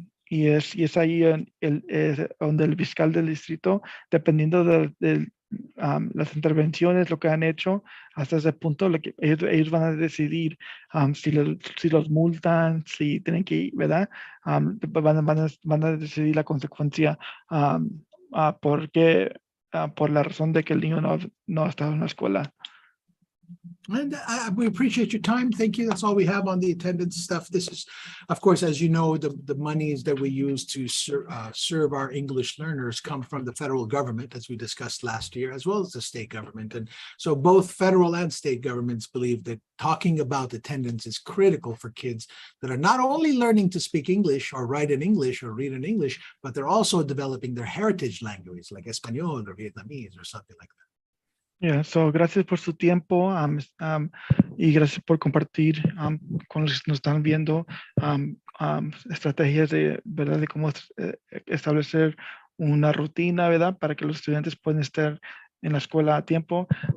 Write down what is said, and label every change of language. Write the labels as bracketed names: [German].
[Spanish] Y es ahí donde el fiscal del distrito, dependiendo de las intervenciones, lo que han hecho hasta ese punto, ellos van a decidir si los multan, si tienen que ir, ¿verdad? Van a decidir la consecuencia por la razón de que el niño no ha estado en la escuela. [English] And we appreciate your time. Thank you. That's all we have on the attendance stuff. This is, of course, as you know, the monies that we use to serve our English learners come from the federal government, as we discussed last year, as well as the state government. And so both federal and state governments believe that talking about attendance is critical for kids that are not only learning to speak English or write in English or read in English, but they're also developing their heritage language like Espanol or Vietnamese or something like that. Yeah, so [Spanish] gracias por su tiempo y gracias por compartir con los que nos están viendo estrategias ¿verdad? De cómo establecer una rutina, ¿verdad? Para que los estudiantes puedan estar en la escuela a tiempo.